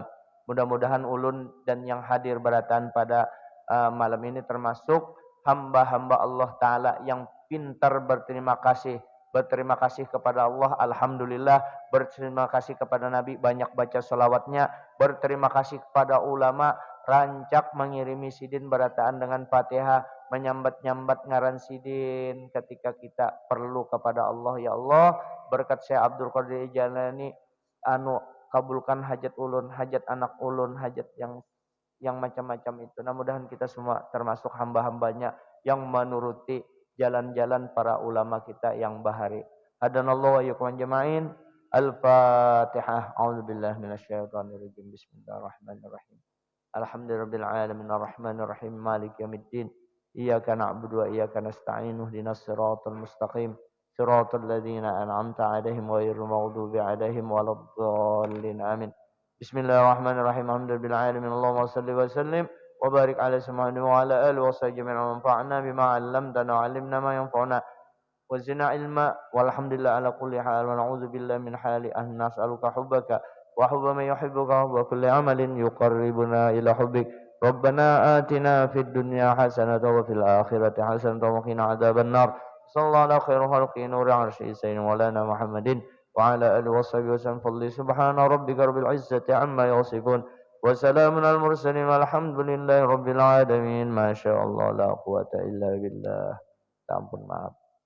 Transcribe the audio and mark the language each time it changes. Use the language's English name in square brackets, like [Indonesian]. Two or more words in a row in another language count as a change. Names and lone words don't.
[Banjar] Mudah-mudahan ulun dan yang hadir beratan pada malam ini termasuk hamba-hamba Allah Ta'ala yang pintar berterima kasih. Berterima kasih kepada Allah, Alhamdulillah. Berterima kasih kepada Nabi, banyak baca salawatnya. Berterima kasih kepada ulama, rancak mengirimi sidin berataan dengan Fatihah. Menyambat-nyambat ngaran sidin ketika kita perlu kepada Allah. Ya Allah, berkat Syekh Abdul Qadir Jalani, kabulkan hajat ulun, hajat anak ulun, hajat yang macam-macam itu. Nah, mudahan kita semua termasuk hamba-hambanya yang menuruti jalan-jalan para ulama kita yang bahari. [Arabic] هدانا الله وإياكم أجمعين. Al-Fatihah. أعوذ بالله من الشيطان الرجيم. بسم الله الرحمن الرحيم. الحمد لله رب العالمين الرحمن الرحيم مالك يوم الدين. إياك نعبد وإياك نستعين. اهدنا الصراط المستقيم. صراط الذين أنعمت عليهم غير المغضوب عليهم ولا الضالين. Amin. بسم الله الرحمن الرحيم. الحمد لله رب العالمين. اللهم صل وسلم وبارك على سيدنا وعلى آله وصحبه وانفعنا بما علمتنا وعلمنا ما ينفعنا وزدنا علما والحمد لله على كل حال ونعوذ بالله من حال أهل نسألك حبك وحب من يحبك وكل عمل يقربنا إلى حبك. ربنا آتنا في الدنيا حسنة وفي الآخرة حسنة وقنا عذاب النار. صلى الله على خير الخلق نور عرش سيدنا مولانا محمد وعلى آله وصحبه وسلم. فضل سبحان ربك رب العزة عما يصفون وسلام على المرسلين والحمد لله رب العالمين. ما شاء الله لا قوة إلا بالله. [Banjar] Ampun maaf.